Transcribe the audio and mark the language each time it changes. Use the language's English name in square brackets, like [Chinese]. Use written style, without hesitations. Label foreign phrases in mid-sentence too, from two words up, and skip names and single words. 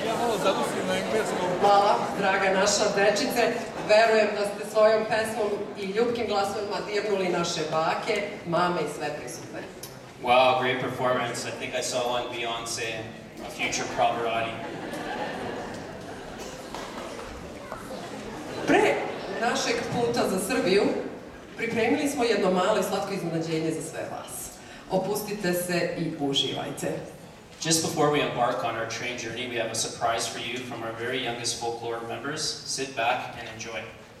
[Serbian] malo zadusim na engleskom. Hvala, draga naša dečice. Verujem da ste svojom pesmom i ljubkim glasovima dirnuli naše bake, mame i sve prisutne. [English] Wow, great performance. I think I saw one Beyonce, a future Pavarotti. [Serbian] Pre našeg puta za Srbiju pripremili smo jedno malo i slatko iznenađenje za sve vas. Opustite se i uživajte. [English] Just before we embark on our train journey, we have a surprise for you from our very youngest folklore members. Sit back and enjoy.